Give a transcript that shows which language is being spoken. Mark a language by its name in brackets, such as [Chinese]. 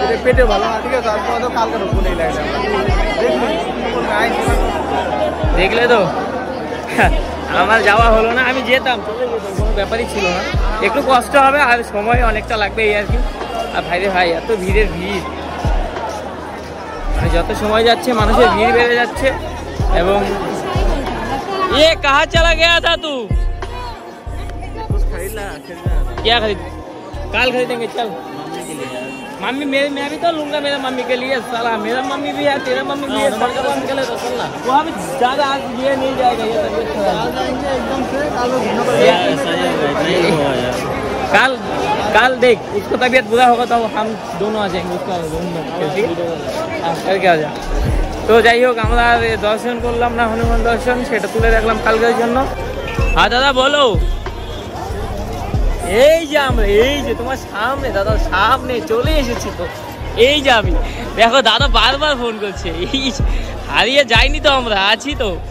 [Bangla] পেটে ভালো না, ঠিক আছে, দেখলে তো আমার যাওয়া হলো না, আমি যেতাম, কোনো ব্যাপারই ছিল না। একটু কষ্ট হবে আর সময় অনেকটা লাগবে এই আর কি। আর ভাইরে ভাই এত ভিড়ের ভিড়, মানে যত সময় যাচ্ছে মানুষের ভিড় বেড়ে যাচ্ছে। [Hindi] এবং ये कहाँ चला गया था तू? कुछ खरीदना क्या खरीद? काल खरीदेंगे, चल मम्मी मैं भी तो लूंगा मेरा मम्मी के लिए। साला मेरा मम्मी भी है, तेरा मम्मी भी है, सबका मम्मी के लिए तो चलना। वहाँ भी ज़्यादा आज ये नहीं जाएगा, ये तबीयत खराब एकदम से। काल काल देख, उसको तबीयत बुरा होगा तो हम दोनों आ जाएंगे उसका रूम में, ठीक है, करके आ जा। [Bangla] তো যাই হোক, আমরা দর্শন করলাম না হনুমান দর্শন, সেটা তুলে রাখলাম কালকের জন্য। হ্যাঁ দাদা বলো। এই যে আমরা, এই যে তোমার সামনে দাদা, সামনে চলে এসেছি তো, এই যে আমি দেখো, দাদা বারবার ফোন করছে, এই হারিয়ে যাইনি তো, আমরা আছি তো।